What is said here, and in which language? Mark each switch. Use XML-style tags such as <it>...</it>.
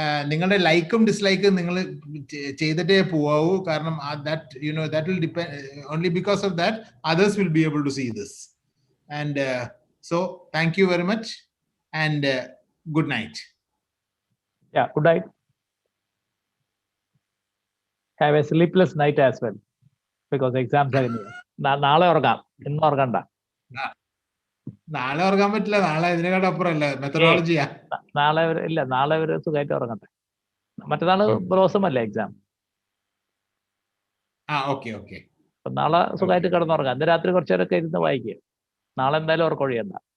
<ml>നിങ്ങളുടെ ലൈക്കും ഡിസ്ലൈക്കും നിങ്ങൾ ചെയ്തിട്ടേ പോവാവൂ. കാരണം</ml> <en>that will depend only because of that others will be able to see this. And so thank you very much and good night. Yeah, good night. Have a sleepless night as well because exams are in here.</en> <ml>നാളെ ഉറങ്ങാം, ഇന്ന് ഉറങ്ങണ്ട. നാളെ ഉറങ്ങാൻ പറ്റില്ല, നാളെ ഇതിനെക്കാട്ടും അപ്പുറമല്ല, മെത്തഡോളജിയാ. നാളെ ഒരു സുഖമായിട്ട് ഉറങ്ങട്ടെ. മറ്റന്നാള് ബ്ലോസം അല്ലേ എക്സാം? Okay okay. നാളെ സുഖമായിട്ട് കിടന്നുറങ്ങാം. ഇന്ന് രാത്രി കുറച്ചു നേരമൊക്കെ ഇരുന്ന് വായിക്കുക. നാളെ എന്തായാലും ഉറക്കൊഴിയണ്ട.</ml>